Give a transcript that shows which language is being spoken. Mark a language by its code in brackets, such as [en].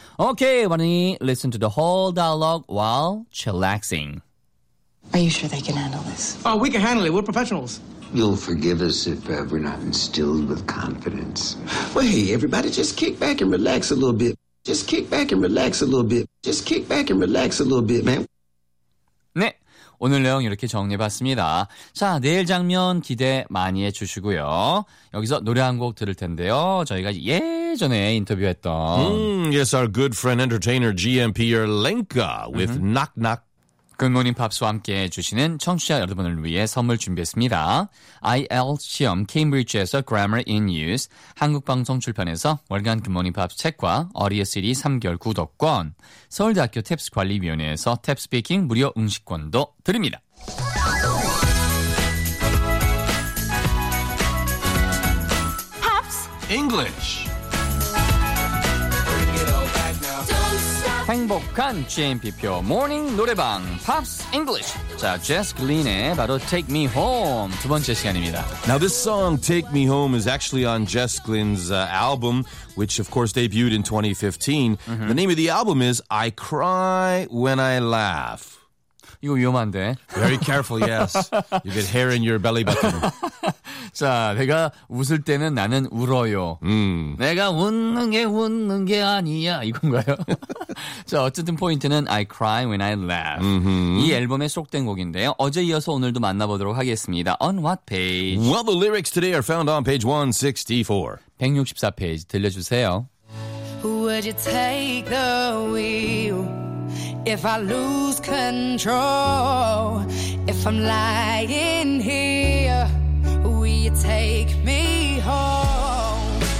[en] Okay, why don't you listen to the whole dialogue while chillaxing. Are you sure they can handle this? Oh, we can handle it. We're professionals. You'll forgive us if we're not instilled with confidence. Well, hey, everybody just kick back and relax a little bit. Just kick back and relax a little bit. Just kick back and relax a little bit, man. [ko] 네. 오늘 내용 이렇게 정리해봤습니다. 자, 내일 장면 기대 많이 해주시고요. 여기서 노래 한 곡 들을 텐데요. 저희가 예전에 인터뷰했던 [en] Yes, our good friend entertainer GMP Yerlenka with Knock Knock. [ko] Good Morning Pops와 함께 해주시는 청취자 여러분을 위해 선물 준비했습니다. IELTS 시험 케임브리지에서 Grammar in Use, 한국방송 출판에서 월간 Good Morning Pops 책과 어리어 CD 3개월 구독권, 서울대학교 TAPS 관리위원회에서 TAPS Speaking 무료 응시권도 드립니다. 팝스 English 행복한 GMP표 모닝 노래방 팝스 잉글리쉬. 자, 제스 글린의 바로 Take Me Home 두 번째 시간입니다. [en] Now this song Take Me Home is actually on Jess Glynn's album, which of course debuted in 2015. Mm-hmm. The name of the album is I Cry When I Laugh. [ko] 이거 위험한데. [en] Very careful, yes. You get hair in your belly button. [ko] 자, 내가 웃을 때는 나는 울어요. 내가 웃는 게 아니야. 이건가요? 자, 어쨌든 포인트는 [en] I cry when I laugh. [ko] 이 앨범에 수록된 곡인데요. 어제 이어서 오늘도 만나보도록 하겠습니다. [en] On what page? Well, the lyrics today are found on page 164. [ko] 164페이지 들려주세요. [en] Would you take the wheel? If I lose control, if I'm lying here, will you take me home?